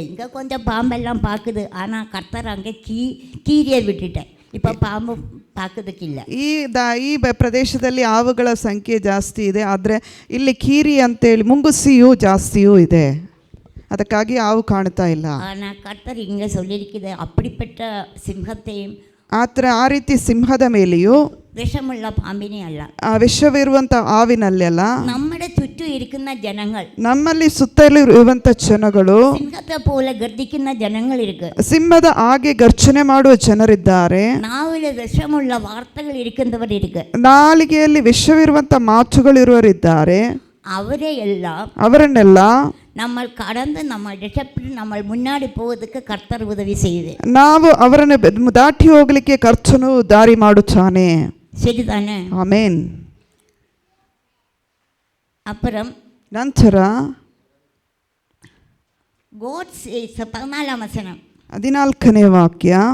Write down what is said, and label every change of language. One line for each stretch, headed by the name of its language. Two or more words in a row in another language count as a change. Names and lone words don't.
Tamil: இங்கே கொஞ்சம் பாம்பெல்லாம் பார்க்குது, ஆனால் கர்த்தர் அங்கே கீரியை விட்டுட்டேன். இப்போ பாம்பு பார்க்கೋದಕ್ಕಿಲ್ಲ.
Kannada: ಈ ಪ್ರದೇಶದಲ್ಲಿ ಹಾವುಗಳ ಸಂಖ್ಯೆ ಜಾಸ್ತಿ ಇದೆ, ಆದರೆ ಇಲ್ಲಿ ಕೀರಿ ಅಂತೇಳಿ ಮುಂಗುಸಿಯೂ ಜಾಸ್ತಿಯೂ ಇದೆ, ಅದಕ್ಕಾಗಿ ಹಾವು ಕಾಣ್ತಾ ಇಲ್ಲ.
Tamil: ஆனால் கர்த்தர் இங்கே சொல்லியிருக்கிறது, அப்படிப்பட்ட சிங்கத்தையும்
Kannada: ಆ ರೀತಿ ಸಿಂಹದ ಮೇಲೆಯೂ
Tamil: விஷமுள்ள பாம்பினே அல்ல,
Kannada: ವಿಷವಿರುವಂಥ ಹಾವಿನಲ್ಲೆಲ್ಲ
Tamil: நம்மட சுற்று இருக்கிற ஜனங்கள்,
Kannada: ನಮ್ಮಲ್ಲಿ ಸುತ್ತಲೂ ಇರುವಂಥ ಜನಗಳು
Tamil: ಸಿಂಹத்தை போல ಗರ್ಜಿക്കുന്ന ஜனங்கள் இருக்கு.
Kannada: ಸಿಂಹದ ಹಾಗೆ ಗರ್ಜನೆ ಮಾಡುವ ಜನರಿದ್ದಾರೆ.
Tamil: ನಾವಿಲ್ಲಿ விஷமுள்ள வார்த்தைகள் இருக்கின்றவர் இருக்கு.
Kannada: ನಾಲಿಗೆಯಲ್ಲಿ ವಿಷವಿರುವಂಥ ಮಾತುಗಳಿರುವರಿದ್ದಾರೆ. ಅವರನ್ನೆಲ್ಲ
Tamil: நம்ம கடந்து நம்ம ரட்சப்பட்டு நம்ம முன்னாடி போவதற்கு கர்த்தர் உதவி செய்யுது.
Kannada: ನಾವು ಅವರನ್ನು ದಾಟಿ ಹೋಗಲಿಕ್ಕೆ ಕರ್ತನು ದಾರಿ ಮಾಡುತ್ತಾನೆ.
Tamil: சரிதானே?
Kannada: ಆಮೆನ್.
Tamil: அப்புறம்
Kannada: ನಂತರ
English: God says 14ನೇ ವಚನ
Kannada: 14ನೇ ವಾಕ್ಯ,